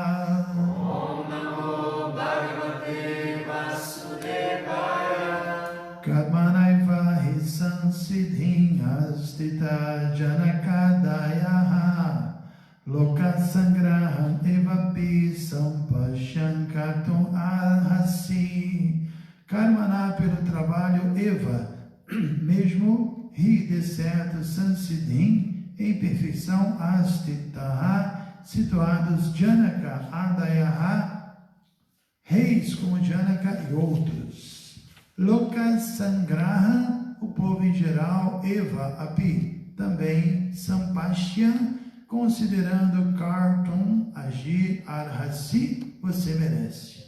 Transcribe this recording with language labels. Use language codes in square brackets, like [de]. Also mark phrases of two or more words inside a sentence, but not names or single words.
[sa] ॐ नमो भगवते वासुदेवाय. कर्मणैव हि संसिद्धिम् आस्थिता जनकादयः लोकसङ्ग्रहम् एवापि सम्पश्यन् कर्तुम् अर्हसि. Karmana, [pt] pelo trabalho, eva, mesmo ri de certo, sansiddhim, em perfeição, astitaha, situados, [sa] जनक, आदयः, [pt] reis como Janaka e outros. [sa] लोक सङ्ग्रह, [pt] o povo em geral, [sa] एव अपि, [pt] também Sampashya, considerando Kartum, agir, Arhasi, você merece.